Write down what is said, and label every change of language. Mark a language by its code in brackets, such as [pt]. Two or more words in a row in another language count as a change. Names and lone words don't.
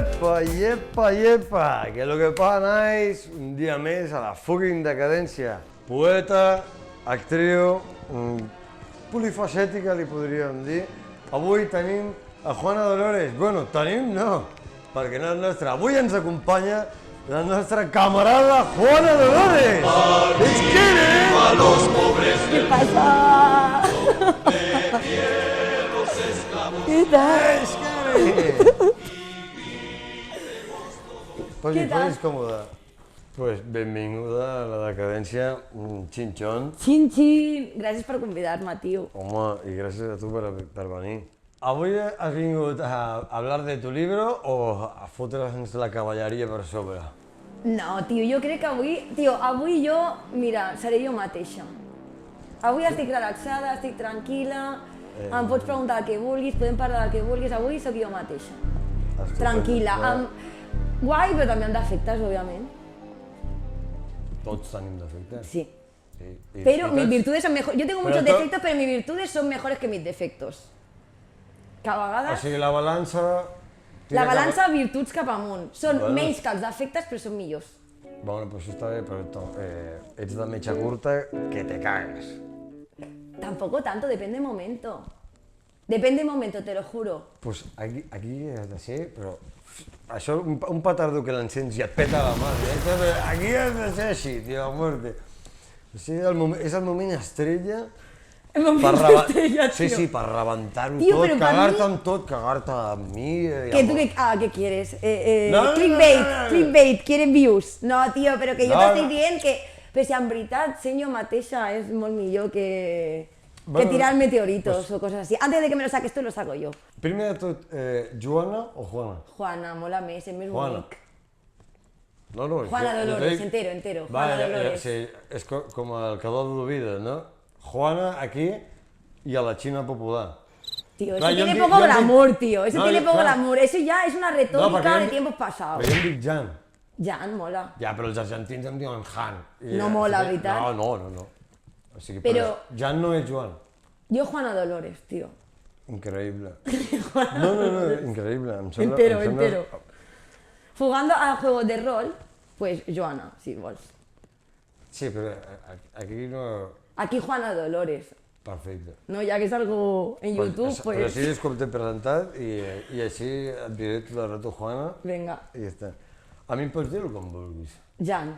[es] Yepa, que lo que pasa es un día [ca] més a la fucking decadència. Poeta, actriu, polifacètica li podríem dir. Avui tenim a Juana Dolores. Bueno, tenim no, perquè no és nostra. Avui ens acompanya la nostra camarada Juana Dolores. [es] ¡Es que a los pobres ¿Qué pasa? ¿Qué tal? [ca] Posis Què tal? còmoda. Pues benvinguda a la decadència, xinxon. Xin-xin! Gràcies per convidar-me, tio. Home, i gràcies a tu per venir. Avui has vingut a [es] hablar de tu libro [ca] o a fotre'ns la cavalleria per sobre? No, tio, jo crec que avui jo, mira, seré jo mateixa. Avui estic relaxada, estic tranquil·la, em pots preguntar el que vulguis, podem parlar del que vulguis, avui sóc jo mateixa. Tranquil·la, guai, però també amb defectes, òbviament. Tots tenim defectes. Sí. I [es] Pero mis [ca] tots- [es] virtudes son mejores. Yo tengo muchos Pero defectos, pero mis virtudes son mejores que mis defectos. [ca] Que a O vegades sigui, la balança... la balança virtuts cap amunt. Són [es] Bueno. [ca] menys que els defectes, però són millors. Bueno, pues això està bé, però ets de metxa curta que te cagues. [es] Tampoco tanto, depende de momento. Depende de momento, te lo juro. [ca] Pues aquí has de ser, però... Això, un petardo que l'encens i et peta la mà. Aquí has de ser així, tio, [es] a muerte. [ca] O sigui, és el moment estrella El moment estrella, Sí, tio. sí, per rebentar-ho Tio, tot, però per cagar-te mi- amb tot, cagar-te amb mi... [es] ¿Qué, tú qué quieres? No, Clickbait, no. clickbait, quieren views. No, tío, [ca] però que jo No, t'estic no. dient que, però si en veritat ser jo mateixa és molt millor que [es] Bueno, tirar meteoritos o cosas así. Antes de que me lo saques tú, lo saco yo. [ca] Primer de tot, Joana o Juana? Juana, mola més, és més Juana. bonic. No, [es] Juana [ca] jo [es] Dolores, [ca] dic- [es] entero. Juana [ca] Vale, [es] Dolores. [ca] sí, és com el cadó de vida, no? Juana aquí i a la Xina popular. [es] Tío, eso [ca] Clar, [es] tiene [ca] jo em [es] poco [ca] dic- [es] glamour, tío. Eso [ca] No, [es] tiene [ca] jo- [es] poco [ca] clar. [es] glamour. Eso ya es una [ca] perquè [es] retórica [ca] jo [es] de [ca] em- [es] tiempos pasados. [ca] Però jo em dic Jan. Jan, mola. Ja, però els argentins em diuen Han. I, No mola, veritat? No. O sigui, Però- Jan no és Joan. [es] Yo Juana Dolores, tío. [ca] Increïble. No, increïble. Em sembla, [es] Entero, [ca] em sembla... [es] entero. Jugando a juegos de rol, pues Joana, [ca] si vols. Sí, però aquí no... Aquí Juana Dolores. Perfecte. [es] No, ya que es algo en YouTube, [ca] Però [es] pues... [ca] així és com t'he presentat i així et diré tot el rato Juana [es] Venga, [ca] i ja està. A mi em pots dir-ho com vulguis. Jan.